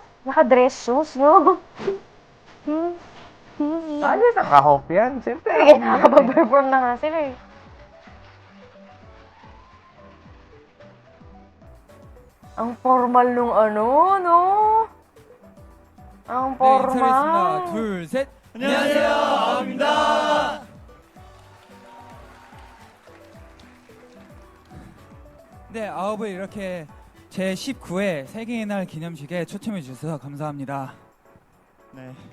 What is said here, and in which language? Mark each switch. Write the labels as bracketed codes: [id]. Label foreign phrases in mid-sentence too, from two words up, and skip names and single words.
[tl] Naka- [en] dress shoes, [tl] no? Ano, naka-hope yan. Siyempre, Sige, nakakapag-perform na nga sila eh. Ang formal nung no? Ang [ko] 네, [tl] formal. [ko] 인사드리겠습니다. 둘, 셋. 안녕하세요, 아홉입니다. 네, 아홉을 이렇게 제 19회 세계의 날 기념식에 초청해 주셔서 감사합니다. 네.